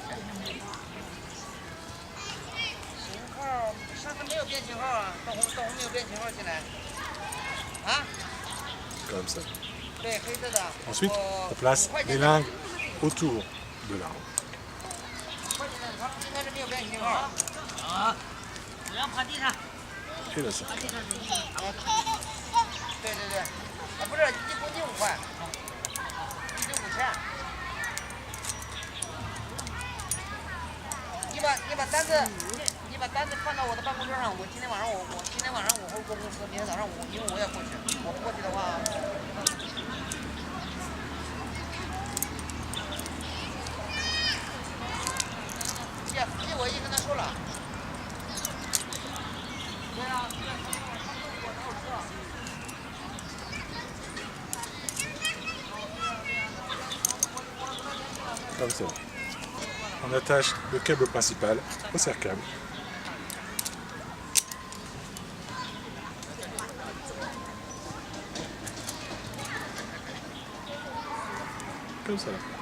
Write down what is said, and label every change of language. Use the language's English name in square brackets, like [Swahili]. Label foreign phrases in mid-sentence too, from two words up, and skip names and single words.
[French] Comme ça. Ensuite, on place les lingues autour de l'arbre. Et la serre. [Chinese] 你把单子放到我的办公桌上，今天晚上我会过公司，明天早上因为我也过去，我不过去的话。这我已经跟他说了。对啊， [French] Comme ça. On attache le câble principal au serre-câble. Comme ça.